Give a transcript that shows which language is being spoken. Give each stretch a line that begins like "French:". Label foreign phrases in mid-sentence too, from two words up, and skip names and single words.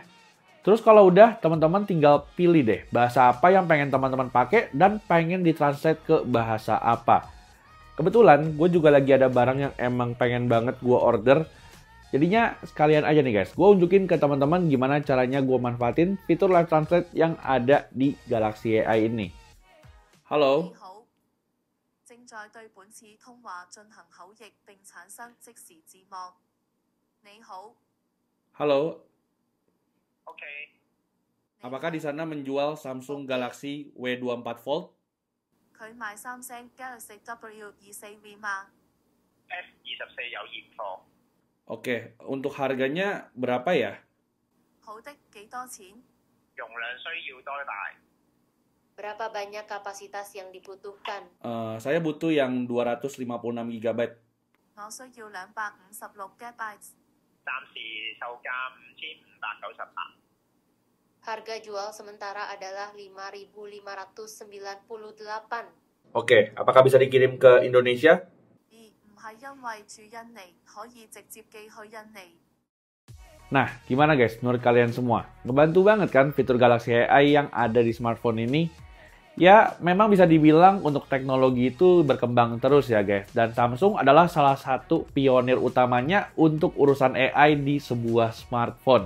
Indonesian: Terus kalau udah, teman-teman tinggal pilih deh bahasa apa yang pengen teman-teman pakai dan pengen ditranslate ke bahasa apa. Kebetulan, gue juga lagi ada barang yang emang pengen banget gue order. Jadinya sekalian aja nih guys, gue unjukin ke teman-teman gimana caranya gue manfaatin fitur live translate yang ada di Galaxy AI ini. Halo.
Cantonese: 你好，正在對本次通話進行口譯並產生即時字幕。你好。
Indonesian: Halo. Oke. Apakah di sana menjual Samsung Galaxy W24 Fold?
Cantonese: 佢賣三星 Galaxy W24V 嗎？ S24 有現貨，
Indonesian: Oke, untuk harganya berapa ya?
Cantonese: 好的，幾多錢？容量需要多大？
Indonesian: Berapa banyak kapasitas yang dibutuhkan? Saya butuh yang 256 GB.
Cantonese: 我需要256 GB。暫時售價5598。
Indonesian: Harga jual sementara adalah 5.598. Oke, apakah bisa dikirim ke Indonesia?
Cantonese: 而唔係因為住印尼，可以直接寄去印尼。
Indonesian: Nah, gimana guys menurut kalian semua? Ngebantu banget kan fitur Galaxy AI yang ada di smartphone ini? Ya, memang bisa dibilang untuk teknologi itu berkembang terus ya guys. Dan Samsung adalah salah satu pionir utamanya untuk urusan AI di sebuah smartphone.